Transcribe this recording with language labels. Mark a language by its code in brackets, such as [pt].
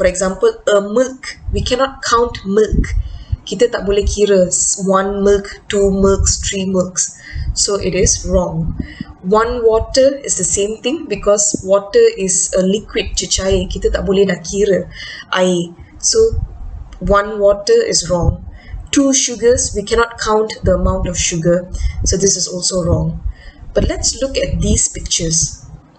[en] For example, a milk, we cannot count milk. [ms] Kita tak boleh kira [en] 1 milk, 2 milks, 3 milks. So it is wrong. 1 water is the same thing because water is a liquid, [ms] cecair. Kita tak boleh nak kira air. [en] So 1 water is wrong. 2 sugars, we cannot count the amount of sugar. So this is also wrong. But let's look at these pictures.